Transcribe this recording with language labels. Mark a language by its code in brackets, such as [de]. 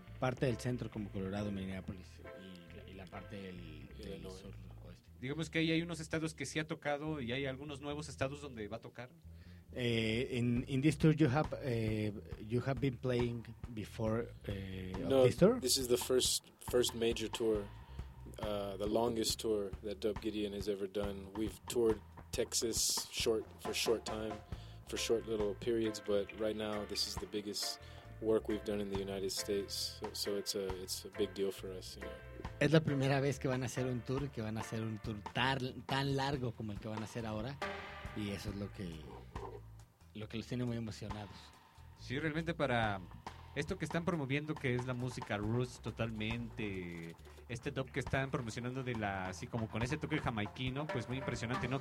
[es] Parte del centro como Colorado, Minneapolis y la parte del sur oeste. Digamos que ahí hay unos estados que sí ha tocado y hay algunos nuevos estados donde va a tocar. [en] In this tour you have been playing before of this tour? No, this is the first major tour, the longest tour that Dub Gideon has ever done. We've toured Texas short for short time, for short little periods, but right now this is the biggest work we've done in the United States, so it's a big deal for us, you know. [es] Es la primera vez que van a hacer un tour, que van a hacer un tour tan largo como el que van a hacer ahora, y eso es lo que los tiene muy emocionados. Sí, realmente para esto que están promoviendo, que es la música roots totalmente, este dub que están promocionando de la así como con ese toque jamaiquino, pues muy impresionante, ¿no?